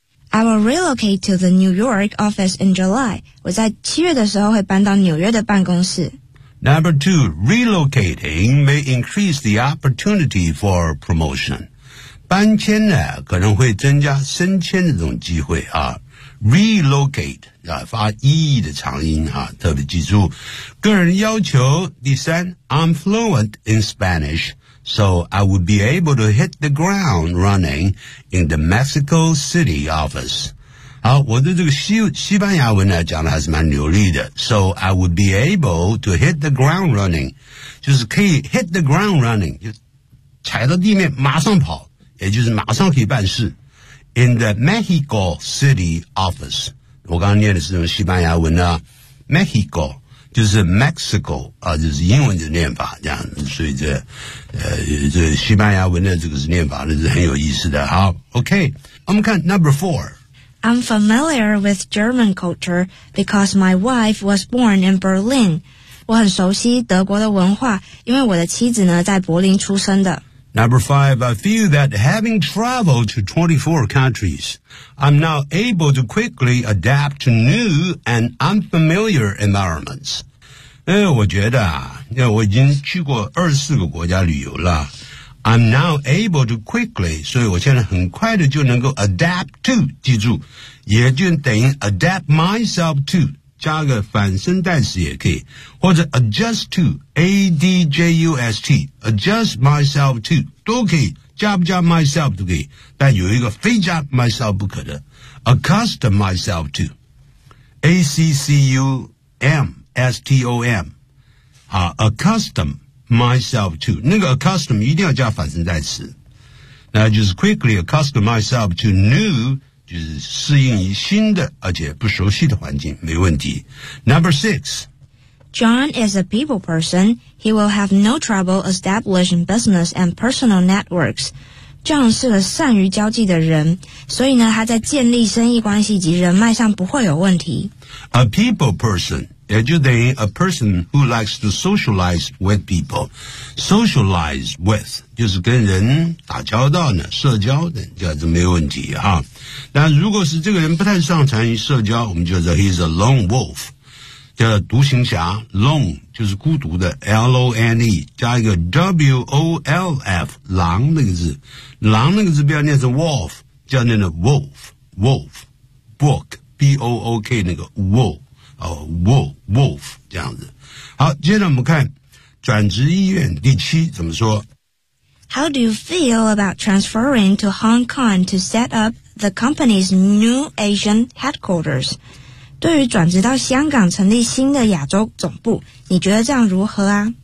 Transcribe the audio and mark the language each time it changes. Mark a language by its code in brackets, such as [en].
[en] I will relocate to the New York office in July. [zh] 我在七月的时候会搬到纽约的办公室。 [en] Number two, relocating may increase the opportunity for promotion. [zh] 搬迁呢，可能会增加升迁的这种机会啊。 Relocate, 啊，发 e 的长音啊，特别记住。个人要求，第三 [en] I'm fluent in Spanish. So I would be able to hit the ground running in the Mexico City office. [zh] 好，我对这个 西班牙文呢讲的还是蛮流利的。 [en] So I would be able to hit the ground running. [zh] 就是可以 [en] hit the ground running, [zh] 就踩到地面马上跑，也就是马上可以办事。 [en] In the Mexico City office. [zh] 我刚刚念的是用西班牙文呢 ,Mexico. 就是 Mexico, 啊，就是英文的念法这样子，所以这西班牙文的这个是念法那是很有意思的。好 ,OK, 我们看 number four. [en] I'm familiar with German culture because my wife was born in Berlin. [zh] 我很熟悉德国的文化，因为我的妻子呢在柏林出生的。 [en] Number five, I feel that having traveled to 24 countries, I'm now able to quickly adapt to new and unfamiliar environments. [zh] 我觉得啊，我已经去过24个国家旅游了。 [en] I'm now able to quickly, [zh] 所以我现在很快的就能够 adapt to, 记住，也就等于 adapt myself to, 加个反身代词也可以，或者 adjust to,A-D-J-U-S-T, adjust myself to, 都可以 job job myself 都可以，但有一个非 job myself 不可的 accustom myself to, A-C-C-U-M-S-T-O-M, 好 accustom myself to, 那个 accustom 一定要加反身代词，那就是 quickly accustom myself to new,就是适应于新的而且不熟悉的环境，没问题。Number six, [en] John is a people person. He will have no trouble establishing business and personal networks. [zh] John 是个善于交际的人，所以呢，他在建立生意关系及人脉上不会有问题。 [en] A people person, [zh] 也就等于 [en] a person who likes to socialize with people. [zh] Socialize with, 就是跟人打交道呢，社交的，这没问题哈。但如果是这个人不太擅长于社交，我们就说 [en] he's a lone wolf, [zh] 叫独行侠 ,lone, 就是孤独的 ,l-o-n-e, 加一个 w-o-l-f, 狼那个字。狼那个字不要念成 wolf, 就要念成 wolf,wolf,book, b-o-o-k 那个 wolf, 这样子。好，接着我们看转职意愿第七怎么说。 [en] How do you feel about transferring to Hong Kong to set up the company's new Asian headquarters? [zh] 对于转职到香港成立新的亚洲总部，你觉得这样如何啊？